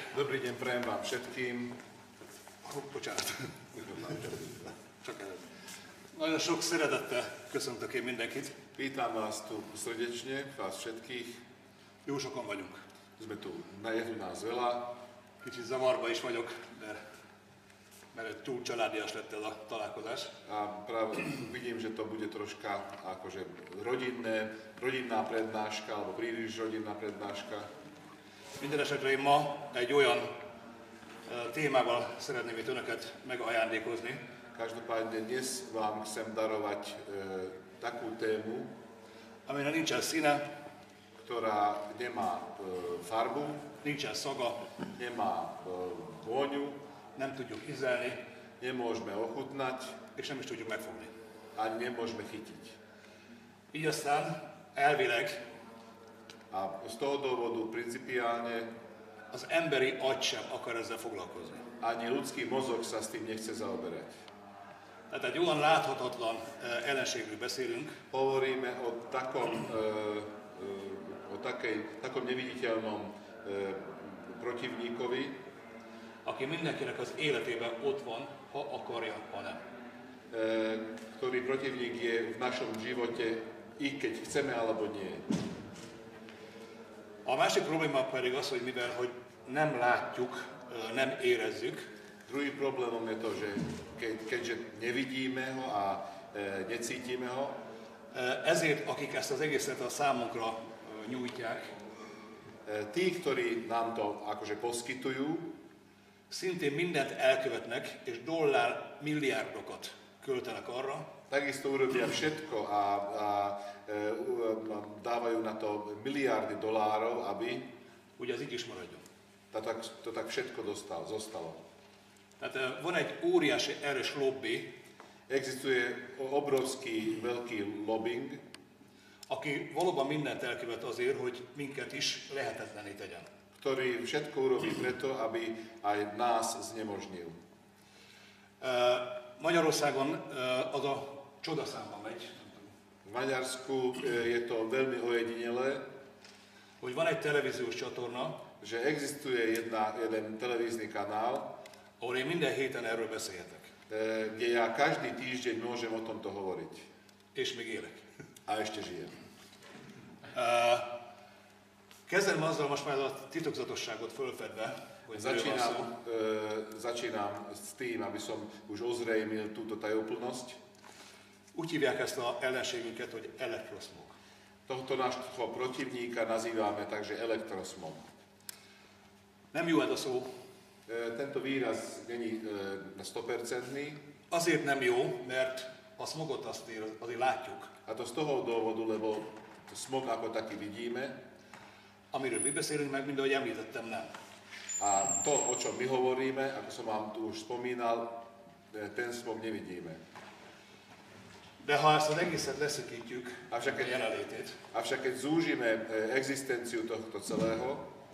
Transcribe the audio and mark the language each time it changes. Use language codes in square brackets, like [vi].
[sk] Dobrý deň, prajem vám všetkým. [hu] Bocsánat. Csak előtt. Nagyon sok szeretettel köszöntök én mindenkit. [sk] Vítam vás tu srdečne, vás všetkých. [hu] Jó sokan vagyunk. [sk] Je tu nás veľa. [hu] Kicsit zavarba is vagyok, mert túl családias lett ez a találkozás. [sk] A práve vidím, že to bude troška akože rodinná prednáška, alebo príliš rodinná prednáška. [hu] Minden esetre én ma egy olyan témával szeretném itt önöket megajándékozni. [sk] Každopádne dnes vám chcem darovať takú tému, [hu] aminek nincsen színe, [sk] ktorá nemá farbu, [hu] nincsen szaga, [sk] nemá vôňu, [hu] nem tudjuk ízlelni, [sk] nemôžeme ochutnať, [hu] és nem is tudjuk megfogni. [sk] a nemôžeme chytiť. [hu] Így aztán elvileg [sk] A z toho dôvodu principiálne [hu] az emberi agy sem akar ezzel foglalkozni. [sk] ani ľudský mozog sa s tým nechce zaoberať. [hu] Tehát egy olyan láthatatlan ellenségről beszélünk, [sk] Hovoríme o takom neviditeľnom protivníkovi, [hu] aki mindenkinek az életében ott van, ha akarja, ha nem. [sk] ktorý protivník je v našom živote, i keď chceme alebo nie. [hu] A másik probléma pedig az, hogy mivel hogy nem látjuk, nem érezzük, [sk] Druhý problémom je to, že keďže nevidíme ho a necítime ho, [hu] ezért akik ezt az egészet a számunkra nyújtják, [sk] tí, ktorí nám to akože poskytujú, [hu] szintén mindent elkövetnek, és dollár-milliárdokat költenek arra, [sk] takisto urobia všetko a dávajú na to miliardy dolárov, aby [hu] hogy az így is maradjon. [sk] to tak všetko zostalo. [hu] Tehát van egy óriási erős lobby, [sk] Existuje obrovský veľký lobbying, [hu] aki valóban mindent elkövet azért, hogy minket is lehetetlené tegyen. [sk] ktorý všetko urobí preto, aby aj nás znemožnil. [hu] Magyarországon az a csodaszámba megy, [sk] V Maďarsku je to veľmi ojedinelé, [hu] hogy van egy televíziós csatorna, [sk] že existuje jeden televízny kanál, [hu] ahol én minden héten erről beszélhetek. [sk] kde ja každý týždeň môžem o tomto hovoriť. [hu] És még élek. [sk] A ešte žijem. [hu] Kezdem azzal most már a titokzatosságot fölfedve, hogy [sk] Začínam s tým, aby som už ozrejmil túto tajúplnosť. [hu] úgy hívják ezt a ellenségünket, hogy elektroszmog. [sk] Tohto nášho protivníka nazývame takže elektrosmog. [hu] Nem jó ez a szó. [sk] Tento výraz není 100%. [hu] Azért nem jó, mert a smogot azért látjuk. [sk] A to z toho dôvodu, lebo smog ako taký vidíme. [hu] Amiről mi beszélünk meg, mind ahogy említettem, nem. [sk] A to, o čom my hovoríme, ako som vám tu už spomínal, ten smog nevidíme. [hu] De ha ezt az egészet leszökítjük, [sk] Avšak [hu] a jelenlétét, [sk] keď zúžime existenciu tohto celého,